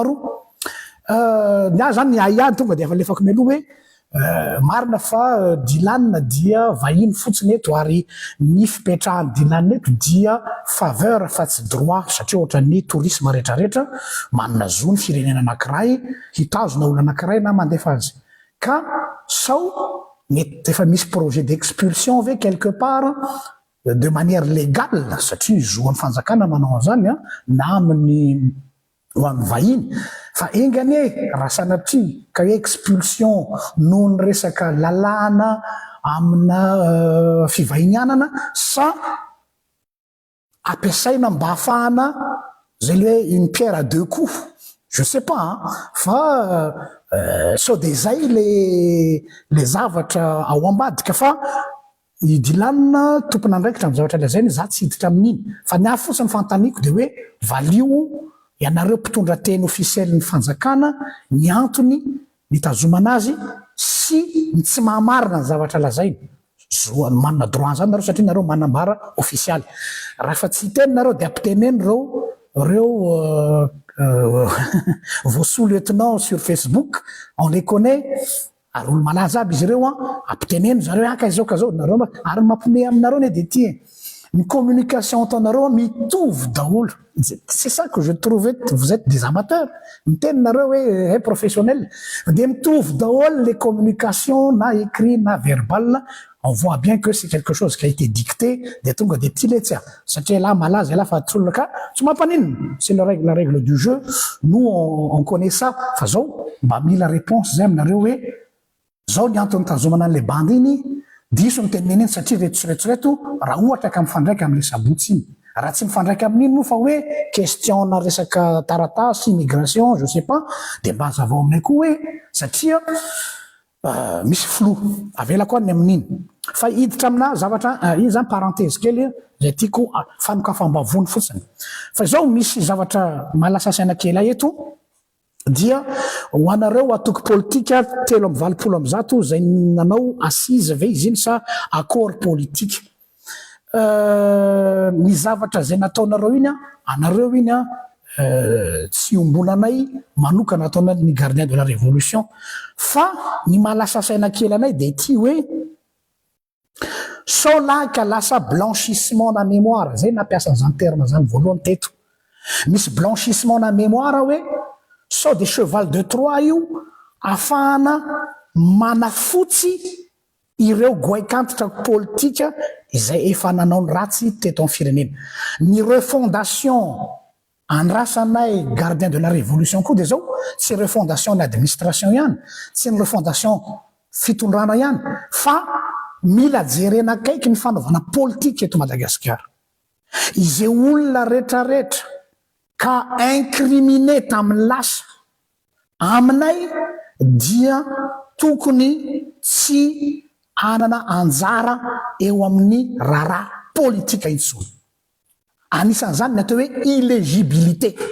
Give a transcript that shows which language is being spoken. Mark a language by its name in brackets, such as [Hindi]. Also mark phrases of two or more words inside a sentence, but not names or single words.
[Malagasy] Faharoa ny zany ny aiady tonga dia efa lefako mialoha hoe marina fa dilanina dia vahiny fotsiny eto ary ny fipetrahan'ny dilanina eto dia faveur fa tsy droit satria ohatra ny tourisme rehetrarehetra manana zo ny firenena anankiray hitazona olona anankiray na mandefa azy ka sao mety efa misy [French] projet d'expulsion [Malagasy] ve [French] quelque part de manière légale [Malagasy] satria zoan'ny fanjakana manao an'izany na amin'ny ho an'ny vahiny fa engany raha sanatria ka hoe expulsion noho ny resaka lalàna amina fivahinianana sa ampiasaina mba ahafahana zay le hoe [French] une pierre à deux coups je sais pas [Malagasy] fa sao dia zay le zavatra ao ambadika fa idilanina tompona andraikitra amin'ny zavatra lazainy za tsy hiditra amin'iny fa ny afo fotsiny fantaniko dia hoe valio ianareo mpitondra teny officiel ny fanjakana ny antony nitazomana azy sy ny tsy mahamarina ny zavatra lazainy zoany manana droit zany nareo satria nareo manambara officialy. Raha fa tsy hitenynareo dia ampiteneny reo [French] vos sous-lieutenants sur Facebook on les connaît [Malagasy] ary olo malaza aby izy ireo ampiteneny zareo aka izao ka zao nareo ary mampime aminareo ne dia ty [French] une communication [Malagasy] ataonareo mitovy daholo. [French] C'est ça que je trouvais vous êtes des amateurs [Malagasy] mitenynareo hoe professionnel dia mitovy daholo [French] les communications na écrit na verbal. On voit bien que c'est quelque chose qui a été dicté [Malagasy] dia tonga dia ty letsy satria là malaza là fa tsolona ka tsy mampanino [French] c'est la règle du jeu nous on connaît ça [Malagasy] fa zao mba mila réponse zay aminareo hoe zao ny antony tazomana an'le bandy iny diso ny teneneny satria retsoretsoreto raha ohatra ka mifandraika amin'le sabotsy iny raha tsy mifandraika amin'iny moa fa hoe questionna resaka taratasy immigration [French] je sais pas [Malagasy] de mba hazavao aminay koa hoe satria misy flou avela koa ny amin'iny fa hiditra amina zavatra iny zany parenthèse kely zay tiako fanokafam-bavony fotsiny fa zao misy zavatra malasa saina kely ahy eto dia ho anareo atoky politika 3:20 zay nanao assise ve izy iny sa [French] accord politique [Malagasy] ny zavatra zay nataonareo iny anareo iny tsy ombonanay manokana ataona ny [French] gardien de la révolution [Malagasy] fa ny malasa saina kely anay de ty hoe sao lahy ka lasa blanchissement na mémoire zay nampiasa zany terme zany voalohany teto misy blanchissement na mémoire hoe sao de [French] cheval de Troie [Malagasy] io afahana manafotsy ireo goaikantitra politika izay efa nanao ny ratsy teto amin'ny firenena ny refondation andrasanay [French] gardien de la révolution [Malagasy] koa de zao tsy refondation ny administration ihany tsy ny refondation fitondrana ihany fa mila jerena kaiky ny fanaovana politika eto Madagasikara izay olona rehetrarehetra ka incrimine tamin'ny lasa aminay dia tokony tsy anana anjara eo amin'ny raharaha politika intsony anisan'izany ny atao hoe illégibilité